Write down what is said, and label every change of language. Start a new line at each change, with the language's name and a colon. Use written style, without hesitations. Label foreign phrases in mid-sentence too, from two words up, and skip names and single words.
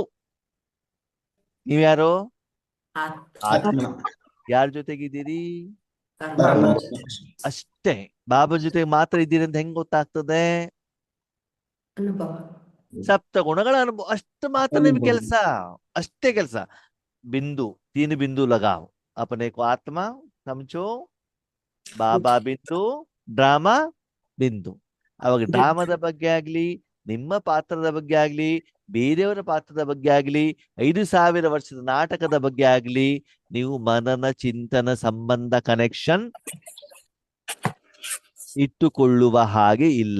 Kannada: ನೀವ್ಯಾರು? ಆತ್ಮ. ಯಾರ ಜೊತೆಗಿದ್ದೀರಿ? ಪರಮಾತ್ಮ. ಅಷ್ಟೇ. ಬಾಬಾ ಜೊತೆಗೆ ಮಾತ್ರ ಇದ್ದೀರಿ ಅಂತ ಹೆಂಗ್ ಗೊತ್ತಾಗ್ತದೆ? ಅನುಭವ. ಸಪ್ತ ಗುಣಗಳ ಅನುಭವ. ಅಷ್ಟು ಮಾತ್ರ ನಿಮ್ ಕೆಲಸ, ಅಷ್ಟೇ ಕೆಲಸ.
Hindi: बिंदु, 3 बिंदु लगाओ अपने को, आत्मा समझो,
Kannada: ಬಾಬಾ ಬಿಂದು, ಡ್ರಾಮಾ ಬಿಂದು. ಅವಾಗ ಡ್ರಾಮಾದ ಬಗ್ಗೆ ಆಗ್ಲಿ, ನಿಮ್ಮ ಪಾತ್ರದ ಬಗ್ಗೆ ಆಗ್ಲಿ, ಬೇರೆಯವರ ಪಾತ್ರದ ಬಗ್ಗೆ ಆಗ್ಲಿ, 5000 ವರ್ಷದ ನಾಟಕದ ಬಗ್ಗೆ ಆಗ್ಲಿ, ನೀವು ಮನನ, ಚಿಂತನ, ಸಂಬಂಧ, ಕನೆಕ್ಷನ್ ಇಟ್ಟುಕೊಳ್ಳುವ ಹಾಗೆ ಇಲ್ಲ.